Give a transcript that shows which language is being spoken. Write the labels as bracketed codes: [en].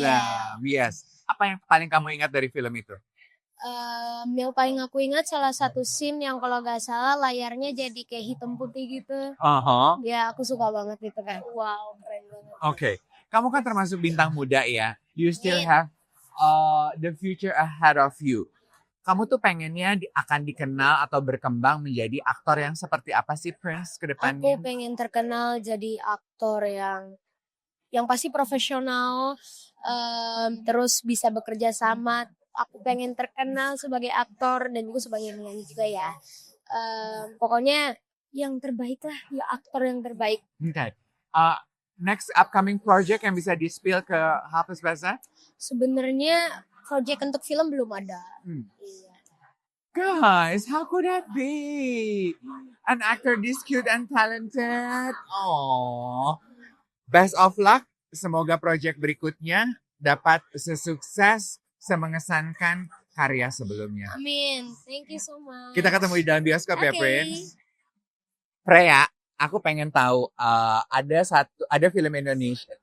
[id] Iya. [en] Yes. [id] Apa yang paling kamu ingat dari film itu? Yang paling aku ingat salah satu scene yang kalau gak salah layarnya jadi kayak hitam putih gitu. Ya aku suka banget itu kan. Wow, keren banget. Oke. Kamu kan termasuk bintang muda ya. [en] You still have the future ahead of you. [id] Kamu tuh pengennya akan dikenal atau berkembang menjadi aktor yang seperti apa sih, Prince, ke depannya? Aku pengen terkenal jadi aktor yang pasti profesional, terus bisa bekerja sama. Aku pengen terkenal sebagai aktor dan juga sebagai penyanyi juga ya. Pokoknya yang terbaik lah, ya aktor yang terbaik. [en] Okay. Next upcoming project [id] yang bisa di-spill ke Hafiz Baza? Sebenarnya project untuk film belum ada. Iya. [en] Guys, how could that be? An actor this cute and talented. Oh, best of luck. [id] Semoga project berikutnya dapat sesukses, semengesankan karya sebelumnya. [en] Amin. Thank you so much. [id] Kita ketemu di dalam bioskop ya, [en] Okay. [id] Prince. Freya, aku pengen tahu ada film Indonesia.